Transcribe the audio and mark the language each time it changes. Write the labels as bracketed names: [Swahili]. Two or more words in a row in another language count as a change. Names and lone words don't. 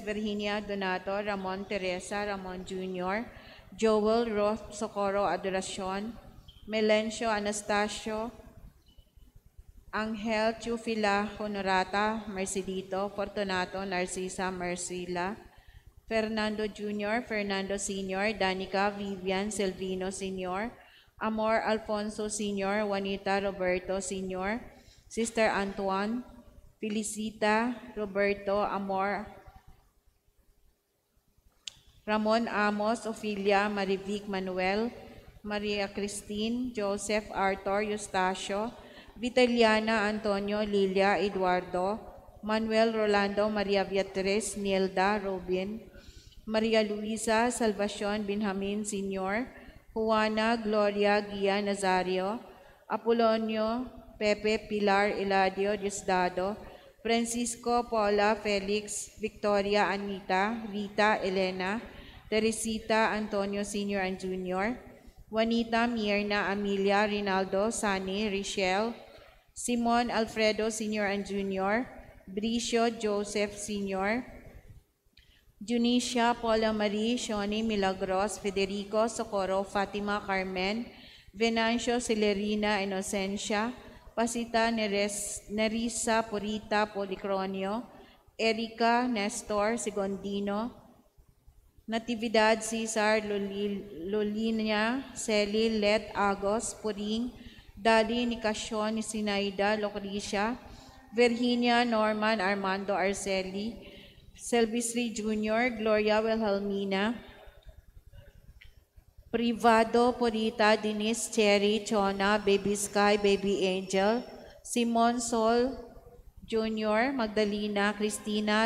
[English] Virginia, Donato, Ramon, Teresa, Ramon Jr., Joel, Roth, Socorro, Adoracion, Melencio, Anastasio, Angel, Chufila, Honorata, Mercedito, Fortunato, Narcisa, Marcila, Fernando Jr., Fernando Sr., Danica, Vivian, Silvino Sr., Amor, Alfonso Sr., Juanita, Roberto Sr., Sister Antoine, Felicita, Roberto, Amor, Ramon Amos, Ophelia, Marivic Manuel, Maria Christine, Joseph, Arthur, Eustacio, Vitaliana, Antonio, Lilia, Eduardo, Manuel, Rolando, Maria Beatriz, Nilda, Robin, Maria Luisa, Salvacion, Benjamin Sr., Juana, Gloria, Gia, Nazario, Apolonio, Pepe, Pilar, Eladio, Diosdado, Francisco, Paula, Felix, Victoria, Anita, Rita, Elena, Teresita, Antonio Sr. and Jr., Juanita, Mierna, Amelia, Rinaldo, Sani, Richelle, Simon, Alfredo Sr. and Jr., Bricio, Joseph Sr., Junicia, Paula Marie, Shoni, Milagros, Federico, Socorro, Fatima, Carmen, Venancio, Celerina, Inocencia, Pasita, Nerissa, Purita, Policronio, Erika, Nestor, Segondino, Natividad, Cesar, Lolinia, Celi, Let, Agos, Puring, Dali, Nicasyon, Sinaida, Lucrecia, Virginia, Norman, Armando, Arceli, Silvestri Jr., Gloria Wilhelmina, Privado, Purita, Denise, Cherry, Chona, Baby Sky, Baby Angel, Simon, Sol Jr., Magdalena, Cristina,